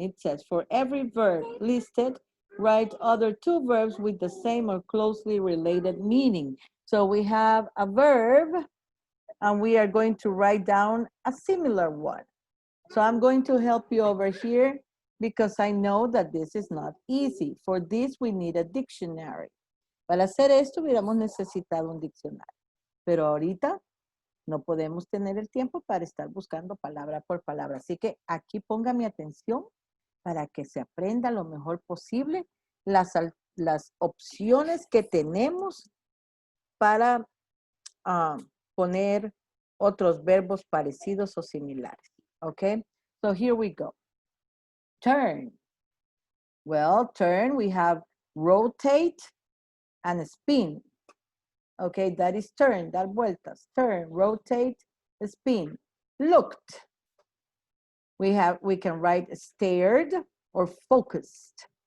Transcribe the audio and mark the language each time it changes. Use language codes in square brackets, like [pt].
[en] It says, for every verb listed, write other two verbs with the same or closely related meaning. So we have a verb, and we are going to write down a similar one. So I'm going to help you over here because I know that this is not easy. For this, we need a dictionary. [es] Para hacer esto, hubiéramos necesitado un diccionario. Pero ahorita no podemos tener el tiempo para estar buscando palabra por palabra. Así que aquí ponga mi atención para que se aprenda lo mejor posible las opciones que tenemos para poner otros verbos parecidos o similares. [en] Okay, so here we go. Turn. Well, turn, we have rotate and spin. Okay, that is turn, [es] dar vueltas. [en] Turn, rotate, spin. Looked. We can write stared or focused.